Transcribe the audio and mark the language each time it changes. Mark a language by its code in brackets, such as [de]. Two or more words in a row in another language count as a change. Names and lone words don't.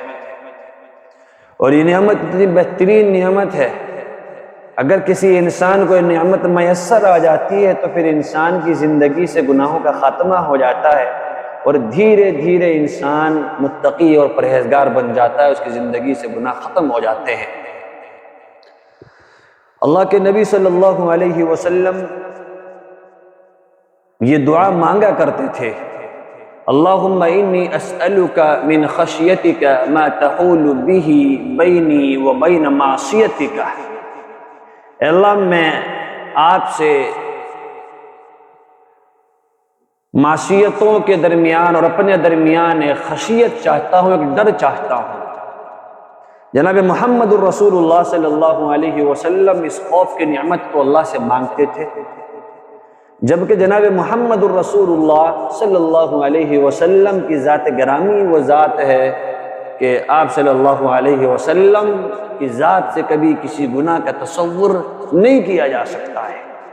[ur] اور یہ نعمت اتنی بہترین نعمت ہے، اگر کسی انسان کو یہ نعمت میسر آ جاتی ہے تو پھر انسان کی زندگی سے گناہوں کا خاتمہ ہو جاتا ہے، اور دھیرے دھیرے انسان متقی اور پرہیزگار بن جاتا ہے، اس کی زندگی سے گناہ ختم ہو جاتے ہیں۔ اللہ کے نبی صلی اللہ علیہ وسلم یہ دعا مانگا کرتے تھے، [ar] اللہم انی اسألک من خشیتک ما تحول به بینی و بین معصیتک۔ [ur] اے اللہ، میں آپ سے معصیتوں کے درمیان اور اپنے درمیان ایک خشیت چاہتا ہوں، ایک ڈر چاہتا ہوں۔ جناب محمد الرسول اللہ صلی اللہ علیہ وسلم اس خوف کی نعمت کو اللہ سے مانگتے تھے، جبکہ جناب محمد الرسول اللہ صلی اللہ علیہ وسلم کی ذات گرامی وہ ذات ہے کہ آپ صلی اللہ علیہ وسلم کی ذات سے کبھی کسی گناہ کا تصور نہیں کیا جا سکتا ہے۔